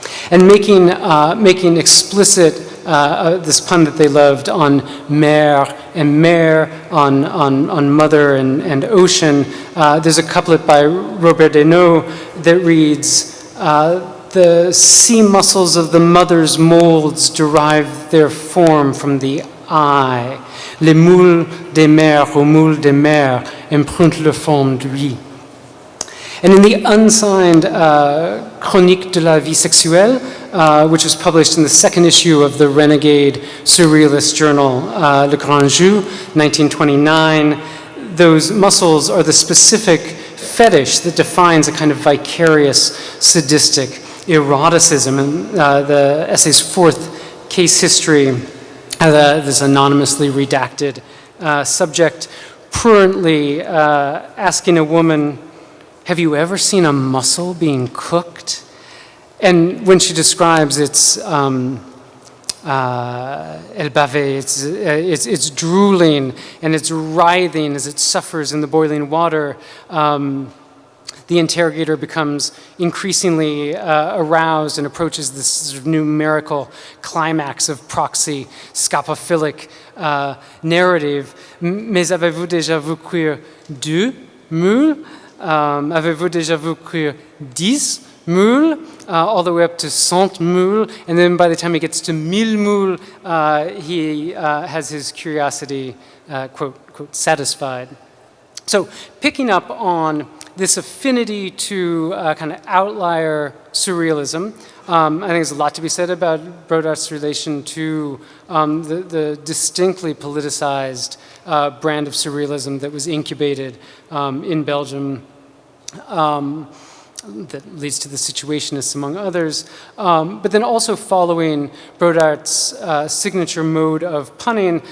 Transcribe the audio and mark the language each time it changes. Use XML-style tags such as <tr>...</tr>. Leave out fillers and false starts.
<en>And making explicit this pun that they loved on mère and mer, on mother and ocean. There's a couplet by Robert Deneau that reads, the sea muscles of the mother's molds derive their form from the eye.</en> <fr>Les moules des mers aux moules des mers empruntent leur forme d'huile.</fr> <en>And in the unsigned Chronique de la vie sexuelle, which was published in the second issue of the renegade surrealist journal Le Grand Jeu, 1929, those muscles are the specific fetish that defines a kind of vicarious, sadistic eroticism. And the essay's fourth case history, this anonymously redacted subject prurently asking a woman, have you ever seen a mussel being cooked? And when she describes its elle bave, it's drooling and it's writhing as it suffers in the boiling water, the interrogator becomes increasingly aroused and approaches this sort of numerical climax of proxy scopophilic narrative.</en> <fr>Mais avez-vous déjà vu cuire 2 moules? Avez-vous déjà vu cuire 10 moules?</fr> <en>All the way up to 100 moules. And then by the time he gets to 1000 moules, he has his curiosity, quote, satisfied. So picking up on this affinity to kind of outlier surrealism, I think there's a lot to be said about Broodthaers' relation to the distinctly politicized brand of surrealism that was incubated in Belgium that leads to the Situationists, among others, but then also following Broodthaers' signature mode of punning.</en>